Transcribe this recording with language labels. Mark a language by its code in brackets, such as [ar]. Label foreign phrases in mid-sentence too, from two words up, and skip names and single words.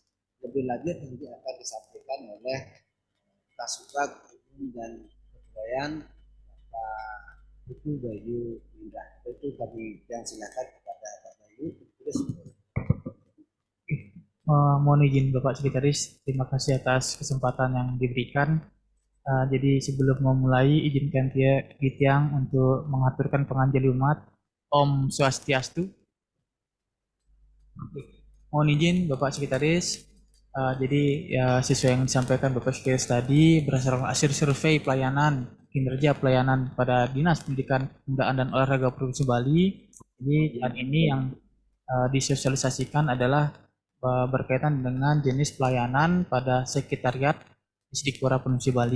[id] Lebih lanjut nanti akan disampaikan oleh Kasubag Umum dan Kebudayaan Bapak Ibu Bayu Indah. Itu kami yang silakan kepada Bapak Bayu. Mohon izin Bapak Sekretaris, terima kasih atas kesempatan yang diberikan. Jadi sebelum memulai izinkan Tiang untuk mengaturkan penganjali umat. [sa] Om Swastiastu. [id] Mohon izin Bapak Sekretaris. Jadi ya sesuai yang disampaikan Bapak Sekretaris tadi berdasarkan hasil survei pelayanan kinerja pelayanan pada Dinas Pendidikan, Kebudayaan dan Olahraga Provinsi Bali. Jadi dan ini yang disosialisasikan adalah berkaitan dengan jenis pelayanan pada sekretariat Istiqora Provinsi Bali.